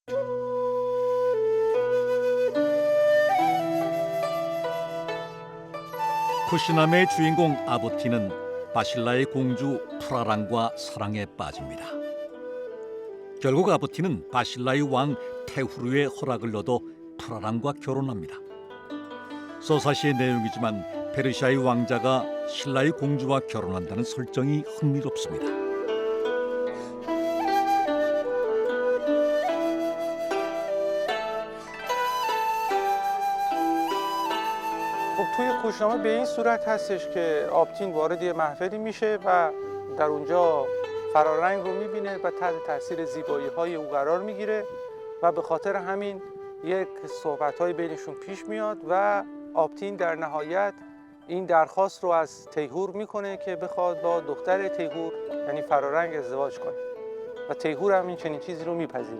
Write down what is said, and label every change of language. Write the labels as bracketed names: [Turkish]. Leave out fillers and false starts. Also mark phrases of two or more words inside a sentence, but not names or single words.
[Korean] 쿠시나메의 주인공 아보티는 바실라의 공주 프라랑과 사랑에 빠집니다. 결국 아보티는 바실라의 왕 테후르의 허락을 얻어 프라랑과 결혼합니다. 서사시의 내용이지만 페르시아의 왕자가 신라의 공주와 결혼한다는 설정이 흥미롭습니다. [Persian] خب توی کوشنامه به این صورت هستش که آبتین وارد یه محفلی میشه و در اونجا فرارنگ رو میبینه و تحت تاثیر زیبایی‌های او قرار میگیره و به خاطر همین یک صحبت‌های بینشون پیش میاد و آبتین در نهایت این درخواست رو از تیهور میکنه که بخواد با دختر تیهور یعنی فرارنگ ازدواج کنه و تیهور هم این چنین چیزی رو میپذیره.